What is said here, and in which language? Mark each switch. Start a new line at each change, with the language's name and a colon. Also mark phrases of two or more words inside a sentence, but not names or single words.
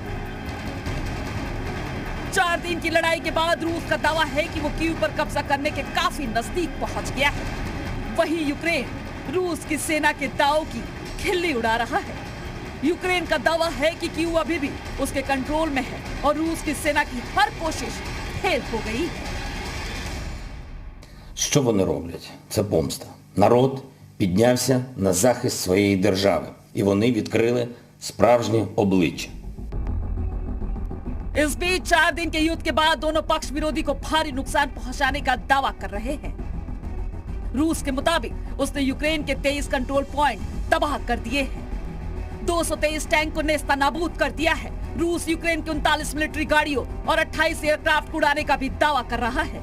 Hindi: 4 दिन की लड़ाई के बाद रूस का दावा है कि वो कीव पर कब्जा करने के काफी नजदीक पहुंच गया है। वहीं यूक्रेन रूस की सेना के दावों की खिल्ली उड़ा रहा है। यूक्रेन का दावा है कि कीव अभी भी उसके कंट्रोल में है और रूस की सेना की हर कोशिश फेल हो गई।
Ukrainian: Що вони роблять? Це помста. Народ піднявся на захист своєї держави. І вони відкрили справжнє обличчя.
Hindi: इस बीच 4 दिन के युद्ध के बाद दोनों पक्ष विरोधी को भारी नुकसान पहुंचाने का दावा कर रहे हैं। रूस के मुताबिक उसने यूक्रेन के 23
English: control point
Hindi: तबाह कर दिए हैं। 223 टैंक को नेस्तनाबूद कर दिया है रूस यूक्रेन की 39 मिलिट्री गाड़ियों और 28 एयरक्राफ्ट उड़ाने का भी दावा कर रहा है।